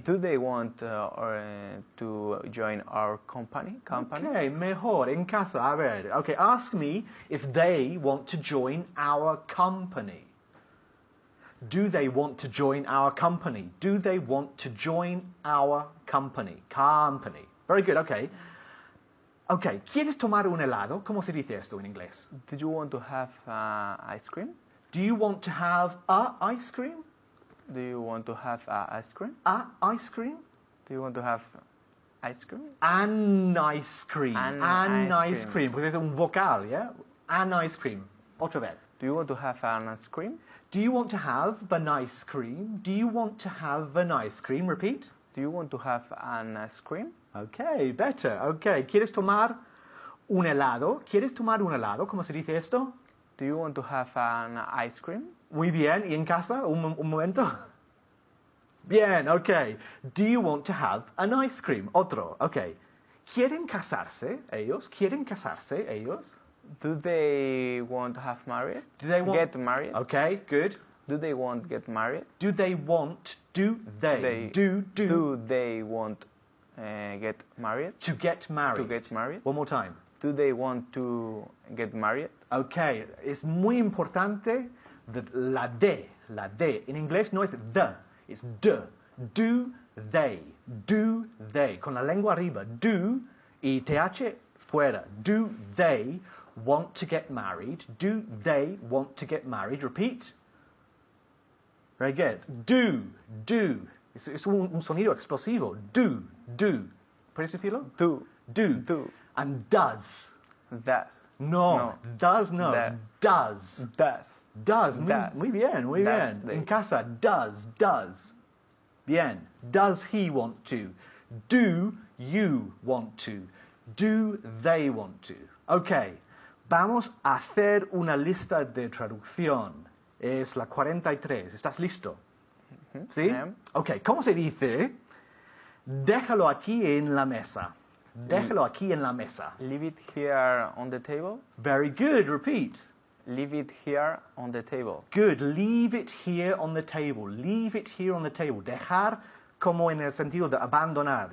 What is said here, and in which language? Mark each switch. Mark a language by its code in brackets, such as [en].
[en] Do they want to join our company? [es] Okay, mejor, en casa, a ver. [en] Okay, ask me if they want to join our company. Do they want to join our company? Do they want to join our company? Company. Very good, okay. [es] Okay, ¿quieres tomar un helado? ¿Cómo se dice esto en inglés? [en] Do you want to have ice cream? Do you want to have a ice cream? Do you want to have ice cream? A ice cream? Do you want to have ice cream? An ice cream. An ice ice [es] cream. Porque es un vocal, ¿ya? [en] An ice cream. [es] Otra vez. [en] Do you want to have an ice cream? Do you want to have an ice cream? Do you want to have an ice cream? Repeat. Do you want to have an ice cream? Okay, better. Okay. [es] ¿Quieres tomar un helado? ¿Quieres tomar un helado? ¿Cómo se dice esto? [en] Do you want to have an ice cream? [es] Muy bien. ¿Y en casa? Un momento. Bien, okay. [en] Do you want to have an ice cream? [es] Otro. Okay. ¿Quieren casarse ellos? ¿Quieren casarse ellos? [en] Do they want to have married? Do they want Get married? Okay, good. Do they want to get married? Do they want? Do they? Do they want get married? to get married? To get married? One more time. Do they want to get married? [es] Okay, es muy importante la D. En inglés no es the, es d. Do they, con la lengua arriba. Do y th fuera. [en] Do they want to get married? Do they want to get married? Repeat. Very good. Do. [es] Es un sonido explosivo. Do. ¿Puedes decirlo? [en] Do. Do. And does. Does. No. Does no. That. Does. Does. [es] Muy bien. [en] They. [es] En casa, [en] does. Bien. Does he want to? Do you want to? Do they want to? Okay. [es] Vamos a hacer una lista de traducción. Es la 43. ¿Estás listo? ¿Sí? [en] I am. [es] Ok, ¿cómo se dice? Déjalo aquí en la mesa. Déjalo aquí en la mesa. [en] Leave it here on the table. Very good, repeat. Leave it here on the table. Good, leave it here on the table. Leave it here on the table. [es] Dejar como en el sentido de abandonar.